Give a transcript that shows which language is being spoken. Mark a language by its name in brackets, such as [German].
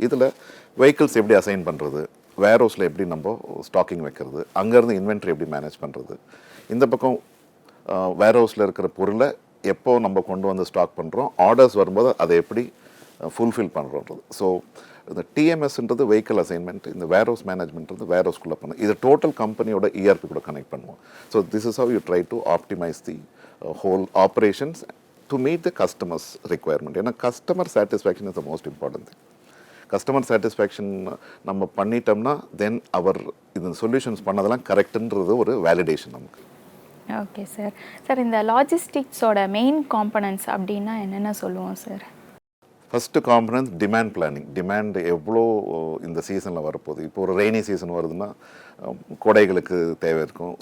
[Tamil] இதில் வெஹிக்கிள்ஸ் எப்படி அசைன் பண்ணுறது, வேர்ஹவுஸில் எப்படி நம்ம ஸ்டாக்கிங் வைக்கிறது, அங்கேருந்து இன்வென்ட்ரி எப்படி மேனேஜ் பண்ணுறது, இந்த பக்கம் வேர்ஹவுஸில் இருக்கிற பொருளை எப்போ நம்ம கொண்டு வந்து ஸ்டாக் பண்ணுறோம், ஆர்டர்ஸ் வரும்போது அதை எப்படி ஃபுல்ஃபில் பண்ணுறோன்றது. ஸோ இந்த டிஎம்எஸ்ன்றது வெஹிக்கிள் அசைன்மெண்ட், இந்த வேர்ஹவுஸ் மேனேஜ்மெண்ட்றது வேர்ஹவுஸ்குள்ளே பண்ணணும். இது டோட்டல் கம்பெனியோட இஆர்பி கூட கனெக்ட் பண்ணுவோம். [English] So this is how you try to optimise the whole operations to meet the customer's requirement. [Tamil] ஏன்னா [English] customer satisfaction is the most important thing. [Tamil] Customer satisfaction நம்ம பண்ணிட்டோம்னா தென் அவர் இந்த சொல்யூஷன்ஸ் பண்ணதெல்லாம் கரெக்டுன்றது ஒரு வேலிடேஷன் நமக்கு. Okay sir. சார் இந்த லாஜிஸ்டிக்ஸோட main components அப்படின்னா என்னென்ன சொல்லுவோம் sir? First components demand planning. Demand எவ்வளோ இந்த சீசனில் வரப்போகுது. இப்போ ஒரு ரெய்னி சீசன் வருதுன்னா கொடைகளுக்கு தேவை இருக்கும்.